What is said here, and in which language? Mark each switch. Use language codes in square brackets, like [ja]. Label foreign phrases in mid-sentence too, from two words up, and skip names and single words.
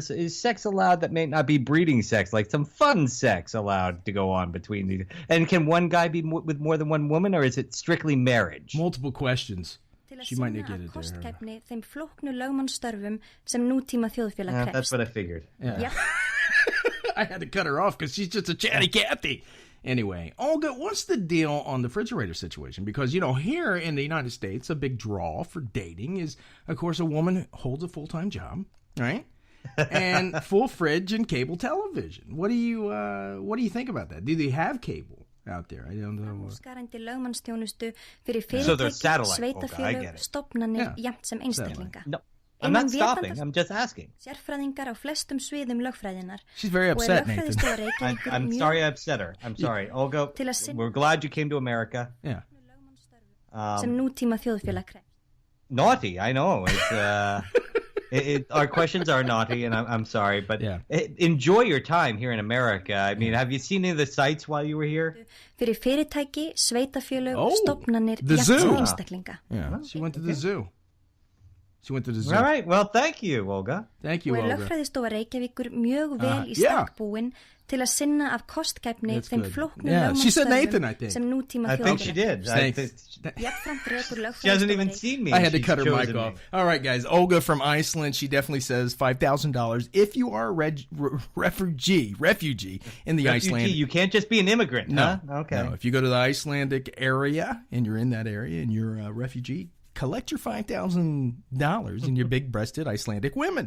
[en] Is sex allowed that may not be breeding sex, like some fun sex allowed to go on between these? And can one guy be with more than one woman, or is it strictly marriage? Multiple questions. She might not get it there. [is] Þeim flóknu lögmannsstörfum sem nútíma þjóðfélag krefst. [en] That's what I figured. Yeah. I had to cut her off because she's just a chatty Cathy. Anyway, Olga, what's the deal on the refrigerator situation? Because, you know, here in the United States, a big draw for dating is, of course, a woman holds a full-time job, right? And full fridge and cable television. What do you think about that? Do they have cable out there? I don't know. So they're satellite, Olga, I get it. [is] Stofnanir jafnt sem einstaklinga. [en] No. I'm not stopping. I'm just asking. [is] Sérfræðingar á flestum sviðum lögfræðinnar. [en] She's very upset, Nathan. I'm sorry I upset her. I'm sorry. Olga, we're glad you came to America. Yeah. [is] Sem nútíma þjóðfélag krefst. [en] Naughty, I know. Our questions are naughty, and I'm sorry, but enjoy your time here in America. I mean, have you seen any of the sites while you were here? [is] Fyrir fyrirtæki, sveitafélög, stofnanir jafnt sem einstaklinga. [en] Yeah, she went to the zoo. She went to the zoo. All right, well, thank you, Olga. Thank you, Olga. [is] Og lögfræðistofa Reykjavíkur mjög vel í stakk búin til að sinna af kostkæfni þeim flóknu lögmannsstörfum sem nútíma þjóðfélag. [en] I think she did. She hasn't even seen me. I had to cut her mic off. All right, guys. Olga from Iceland, she definitely says $5,000 if you are a refugee in the Icelandic. You can't just be an immigrant, no. Huh? Okay. No, if you go to the Icelandic area and you're in that area and you're a refugee, collect your $5,000 in your big-breasted Icelandic women.